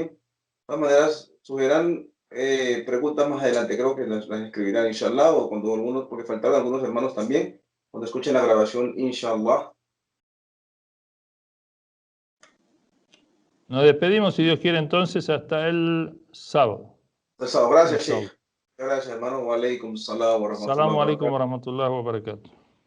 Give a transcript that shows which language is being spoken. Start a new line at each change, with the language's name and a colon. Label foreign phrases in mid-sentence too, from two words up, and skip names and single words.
Spanish: De todas maneras, surgirán preguntas más adelante, creo que las escribirán, inshallah, o cuando algunos, porque faltaron algunos hermanos también, cuando escuchen la grabación, inshallah. Nos despedimos, si Dios quiere, entonces, hasta el sábado. Gracias, Inshallah. Sheikh. Gracias, hermano.
Arabic: وعليكم السلام ورحمة الله Assalamu wa alaikum barakatuh. ورحمة الله وبركاته.